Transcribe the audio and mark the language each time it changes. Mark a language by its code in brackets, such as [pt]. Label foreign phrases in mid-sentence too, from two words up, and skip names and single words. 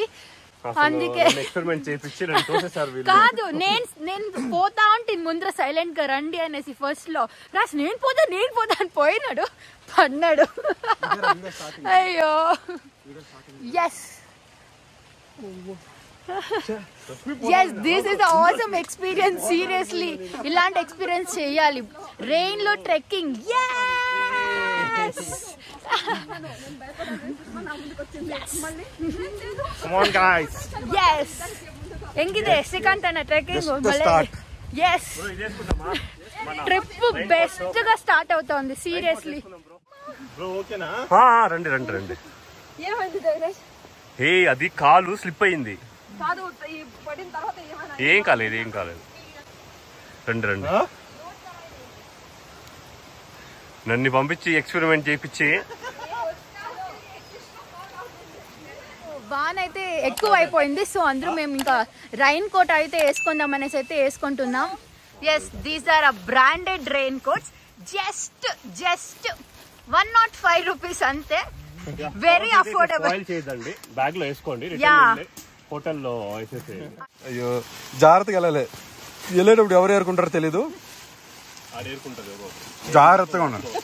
[te] అందుకే కాదు నేను పోతా ఉంటే ముందర సైలెంట్ గా రండి అనేసి ఫస్ట్ లో రాసి నేను పోతా అని పోయినాడు, పడినాడు. [en] ayyo yes this is awesome experience. [te] సీరియస్లీ ఇలాంటి ఎక్స్పీరియన్స్ చేయాలి రెయిన్ లో ట్రెక్కింగ్. [kn] ಹೆಂಗಿದೆ ಶ್ರೀಕಾಂತ್ ಅಣ್ಣ ಟ್ರೆಕ್ಕಿಂಗ್? [te] ಎಸ್ ట్రిప్ బెస్ట్ గా స్టార్ట్ అవుతోంది సీరియస్లీ. రండి రండి రండి. ఏ అది కాలు స్లిప్ అయింది. ఏం కాలేదు ఏం కాలేదు, రండి రండి. నన్ను పంపించి ఎక్స్పెరిమెంట్ చేయించి. వాన్ అయితే ఎక్కువ అయిపోయింది. సో అందరూ మేము ఇంకా రైన్ కోట్ అయితే వేసుకుందాం అనేసి అయితే వేసుకుంటున్నాం. [en] Yes, these are a branded raincoats. Just 105 rupees ante. Very affordable. [te] Spoil చేయదండి, బ్యాగ్ లో వేసుకోండి, హోటల్లో వేసేసేయండి. అయ్యో జాగ్రత్తగా వెళ్ళాలి, వెళ్ళేటప్పుడు ఎవరు ఏరుకుంటారో తెలీదు, జాగ్రత్తగా ఉన్నాను.